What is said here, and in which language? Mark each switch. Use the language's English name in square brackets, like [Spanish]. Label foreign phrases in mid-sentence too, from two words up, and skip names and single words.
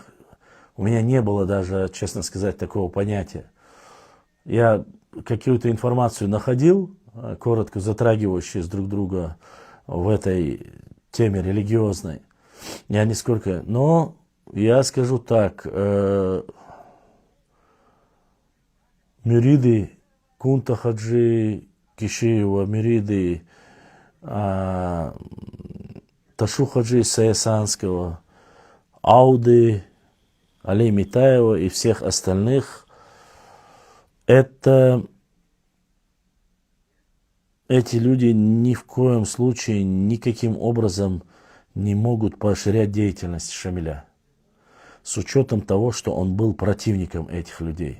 [Russian] У меня не было даже, честно сказать, такого понятия. Я какую-то информацию находил, коротко затрагивающую друг друга в этой теме религиозной. Я нисколько, но я скажу так, мюриды Кунта Хаджи Кишиева, мюриды Ташу Хаджи Саясанского, Ауды, Али Митаева и всех остальных, эти люди ни в коем случае, никаким образом не могут поощрять деятельность Шамиля, с учетом того, что он был противником этих людей.